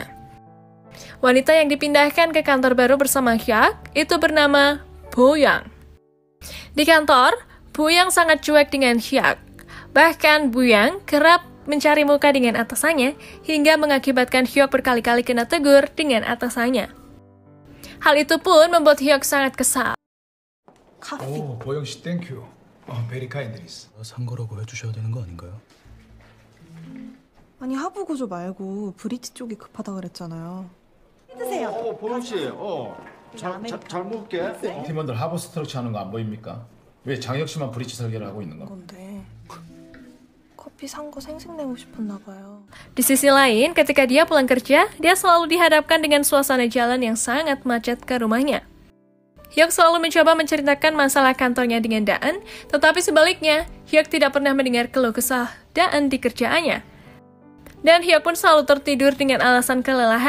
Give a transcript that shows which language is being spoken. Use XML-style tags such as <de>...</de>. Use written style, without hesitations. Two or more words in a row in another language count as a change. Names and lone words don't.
<id>Wanita yang dipindahkan ke kantor baru bersama Hyuk itu bernama Boyoung. Di kantor, Boyoung sangat cuek dengan Hyuk. Bahkan Boyoung kerap mencari muka dengan atasannya hingga mengakibatkan Hyuk berkali-kali kena tegur dengan atasannya. Hal itu pun membuat Hyuk sangat kesal.</id> <ko>오, 보영 씨</ko> <en>thank you. very kindness.</en> <ko>산 거라고 해주셔야 되는 거 아닌가요? 아니 하부 구조 말고 브릿지 쪽이 급하다 그랬잖아요. 보영 씨, 잘 먹을게. 팀원들 하부 스트럭처 하는 거 안 보입니까? 왜 장혁 씨만 브릿지 설계를 하고 있는 거? 건데 커피 산 거 생색내고 싶었나 봐요.</ko> <id>Di sisi lain, ketika dia pulang kerja, dia selalu dihadapkan dengan suasana jalan yang sangat macet ke rumahnya. Hyuk selalu mencoba menceritakan masalah kantornya dengan Daan, tetapi sebaliknya, Hyuk tidak pernah mendengar keluh kesah Daan di kerjaannya. Dan Hyuk pun selalu tertidur dengan alasan kelelahan.</id>